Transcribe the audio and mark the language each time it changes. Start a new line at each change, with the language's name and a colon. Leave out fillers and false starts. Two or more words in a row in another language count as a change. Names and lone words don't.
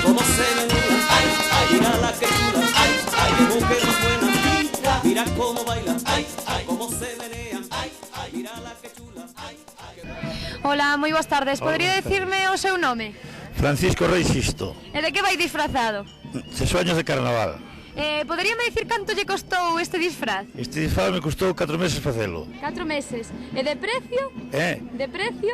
Spanish: cómo se menea, ay, ay, mira la que chula, ay, ay, qué mujer más buena. Mira cómo baila, ay, ay, cómo se menea, ay, ay, mira la que chula, ay, ay.
Galician: Hola, moi boas tardes. Podería dicirme o seu nome? Francisco Rei Sisto, E de que vai disfrazado? Sesuaños de Carnaval. Poderíame dicir canto lle costou este disfraz? Este disfraz me costou 4 meses facelo. 4 meses. E de precio? De precio?